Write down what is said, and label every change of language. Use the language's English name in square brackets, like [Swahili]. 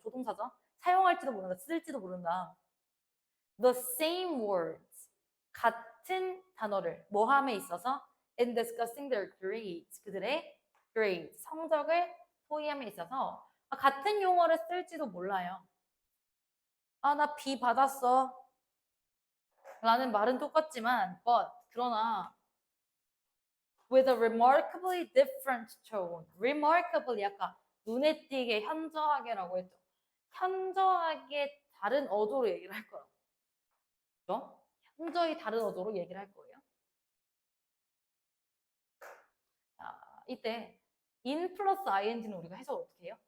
[Korean] 조동사죠. 사용할지도 모른다. 쓸지도 모른다. [English] The same words [Korean] 같은 단어를 뭐함에 있어서 [English] in discussing their grades [Korean] 그들의 grades 성적을 토의함에 있어서 같은 용어를 쓸지도 몰라요. 나 B 받았어 라는 말은 똑같지만 but 그러나 [English] with a remarkably different tone. [Korean] remarkably 아까 눈에 띄게 현저하게라고 했죠. 현저하게 다른 어조로 얘기를 할 거라고. 그죠? 현저히 다른 어조로 얘기를 할 거예요. 자, 이때 in 플러스 ing는 우리가 해석 어떻게 해요?